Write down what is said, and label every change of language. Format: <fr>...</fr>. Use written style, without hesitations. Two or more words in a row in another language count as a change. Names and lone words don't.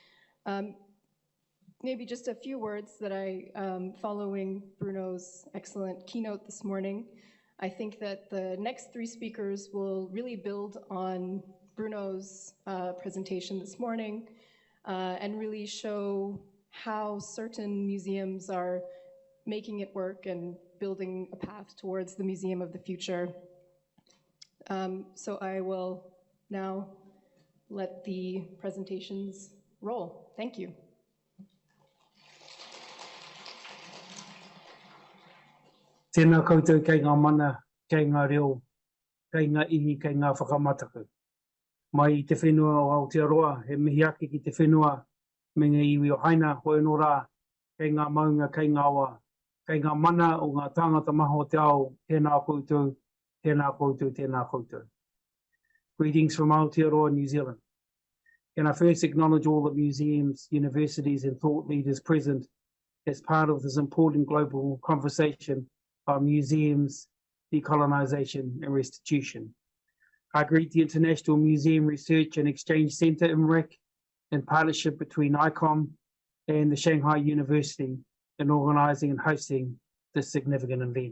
<en>Maybe just a few words that following Bruno's excellent keynote this morning, I think that the next 3 speakers will really build on Bruno's presentation this morning, and really show how certain museums are making it work and building a path towards the museum of the future. So I will now let the presentations roll. Thank you.</en> <mi>Tēnā koutou kei ngā mana, kei ngā reo, kei ngā ihi, kei ngā whakamataku. Mai te whenua o Aotearoa, he mihi ake ki te whenua, me ngā iwi o haina, hoi no rā, kei ngā maunga, kei ngā awa, kei ngā mana o ngā tāngata maha o te ao, tēnā koutou, tēnā koutou, tēnā koutou.</mi> <en>Greetings from Aotearoa, New Zealand. Can I first acknowledge all the museums, universities and thought leaders present as part of this important global conversation on museums, decolonisation and restitution. I greet the International Museum Research and Exchange Centre IMREC in partnership between ICOM and the Shanghai University in organising and hosting this significant event.</en>